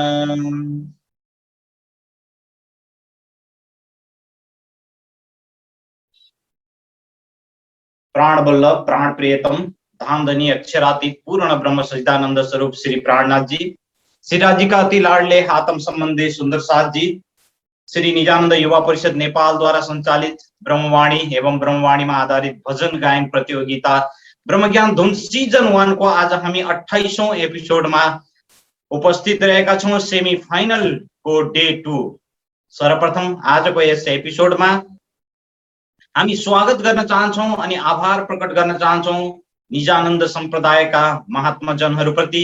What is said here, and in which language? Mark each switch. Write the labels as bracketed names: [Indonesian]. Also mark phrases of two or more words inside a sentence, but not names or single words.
[Hindi] प्राण वल्लभ प्राण प्रियतम धामधनी अक्षरातीत पूर्ण ब्रह्म सच्चिदानंद स्वरूप श्री प्राणनाथ जी, श्री राज्य का अति लाडले आत्म संबंधी सुंदर साथ जी, श्री निजानंद युवा परिषद नेपाल द्वारा संचालित ब्रह्मवाणी एवं ब्रह्मवाणी में आधारित भजन गायन प्रतियोगिता ब्रह्मज्ञान धुन सीजन 1 [Nepali] को आज हामी 28औं एपिसोड में उपस्थित रहेका छौं। [English] semi final [Nepali] को डे 2। सर्वप्रथम आज को यस एपिसोड में हामी स्वागत गर्न चाहन्छौं अनि आभार प्रकट गर्न चाहन्छौं निजानन्द सम्प्रदायका महात्मा जनहरूप्रति।